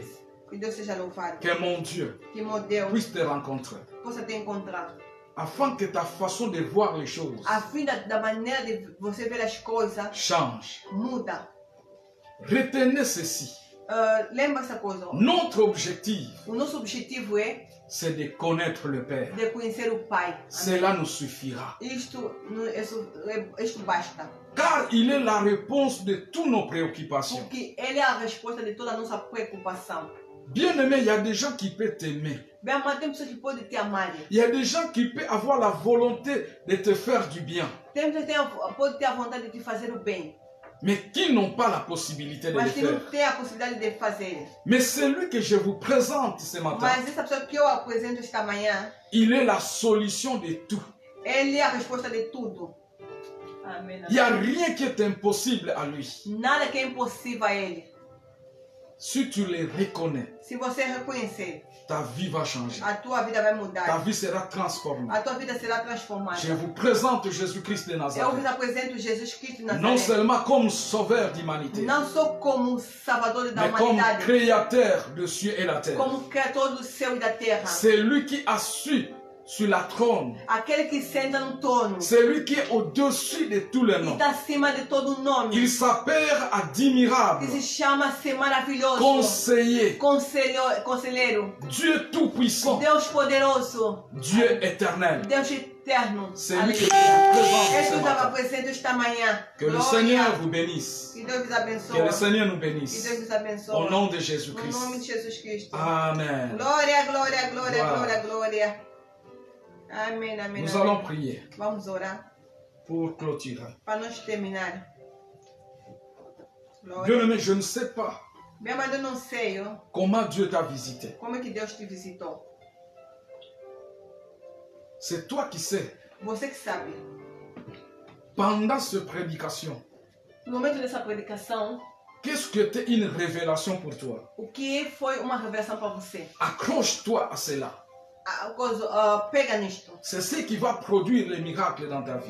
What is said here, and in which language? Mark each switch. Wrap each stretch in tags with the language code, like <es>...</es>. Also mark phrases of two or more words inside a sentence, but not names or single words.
<pt>Que Deus seja louvado.</pt> <fr>Que mon Dieu</fr> <pt>que meu Deus</pt> <fr>puisse te rencontrer.</fr> <pt>Possa te encontrar.</pt> <fr>Afin que ta façon de voir les choses</fr> <pt>a fim da maneira de você ver as coisas</pt> <fr>change.</fr> <pt>Muda.</pt> <fr>Retenez ceci.</fr> <pt>Lembra essa coisa.</pt> <fr>Notre objectif.</fr> <pt>O nosso objetivo é</pt> <fr>c'est de connaître le Père.</fr> <pt>De conhecer o Pai.</pt> <fr>Cela nous suffira.</fr> <pt>Isto basta.</pt> <fr>Car il est la réponse de toutes nos préoccupations.</fr> <pt>Porque ele é a resposta de toda a nossa preocupação.</pt> <fr>Bien-aimé, il y a des gens qui peuvent t'aimer.</fr> <pt>Bem, mas tem pessoas que podem te amar.</pt> <fr>Il y a des gens qui peuvent avoir la volonté de te faire du bien.</fr> <pt>Tem pessoas que podem ter a vontade de te fazer o bem.</pt> <fr>Mais qui n'ont pas la possibilité de le faire.</fr> <pt>Não tem a possibilidade de fazer.</pt> <fr>Mais celui que je vous présente ce matin,</fr> <pt>mas essa pessoa que eu apresento esta manhã,</pt> <fr>il est la solution de tout.</fr> <pt>Ele é a resposta de tudo. Amém.</pt> <fr>Il n'y a rien qui est impossible à lui.</fr> <pt>Nada que é impossível a ele.</pt> <fr>Si tu le reconnais,</fr> <pt>se você reconhecer,</pt> <fr>ta vie va changer.</fr> <pt>A tua vida vai mudar.</pt> <fr>Ta vie sera transformée.</fr> <pt>A tua vida será transformada.</pt> <fr>Je vous présente Jésus-Christ de Nazareth.</fr> <pt>Eu vos apresento Jesus Cristo de Nazaré.</pt> <fr>Non seulement comme sauveur d'humanité,</fr> <pt>não só como salvador da</pt> <fr>mais</fr> <pt>humanidade,</pt> <fr>comme créateur de cieux et la terre.</fr> <pt>Como criador do céu e da terra.</pt> <fr>C'est lui qui a su sur la trône.</fr> <pt>Aquele que senta no trono.</pt> <fr>C'est lui qui est au-dessus de tous les noms.</fr> <pt>Está acima de todo nome.</pt> <fr>Il s'appelle admirable.</fr> <pt>Que se chama ser maravilhoso.</pt> <fr>Conseiller.</fr> <pt>Conselheiro.</pt> <fr>Dieu tout-puissant.</fr> <pt>Deus poderoso.</pt> <fr>Dieu éternel.</fr> <pt>Deus eterno.</pt> <fr>C'est lui qui est présent.</fr> <pt>Ele estava presente esta manhã.</pt> <fr>Que le Seigneur vous bénisse.</fr> <pt>Que Deus vous abençoe.</pt> <fr>Que le Seigneur nous</fr> <pt>Que</pt> <fr>bénisse.</fr> <pt>Deus vous abençoe.</pt> <fr>Au nom de</fr> <pt>No</pt> <fr>Jésus-Christ.</fr> <pt>nome de Jesus Cristo. Amen. Glória, glória, glória, Wow. glória, glória. Amém, amém.</pt> <fr>Nous</fr> <pt>amém.</pt> <fr>allons prier</fr> <pt>Vamos orar</pt> <fr>pour clôturer.</fr> <pt>para nós terminar. Glória.</pt> <fr>Bien-aimé, je ne sais pas</fr> <pt>Minha mãe, eu não sei</pt> <fr>comment Dieu t'a visité.</fr> <pt>como é que Deus te visitou.</pt> <fr>C'est toi qui sais.</fr> <pt>Você que sabe.</pt> <fr>Pendant cette prédication,</fr> <pt>No momento dessa predicação,</pt> <fr>qu'est-ce que était une révélation pour toi?</fr> <pt>o que foi uma revelação para você?</pt> <fr>Accroche-toi à cela.</fr> <pt>Pega nisto.</pt> <fr>C'est ce qui va produire les miracles dans ta vie.</fr>